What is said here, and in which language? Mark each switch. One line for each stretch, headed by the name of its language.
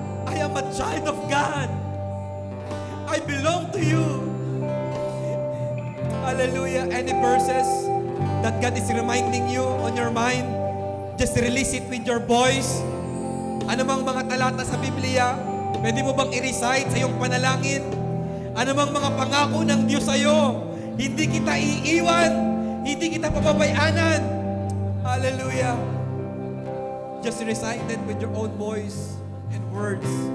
English: I am a child of God. I belong to you. Hallelujah. Any verses that God is reminding you on your mind, Just release it with your voice.
Filipino: Ano mang mga talata sa Biblia, pwede mo bang i-recite sa iyong panalangin? Ano mang mga pangako ng Diyos sa iyo, hindi kita iiwan, hindi kita pababayanan.
English: Hallelujah. Just recite it with your own voice and words.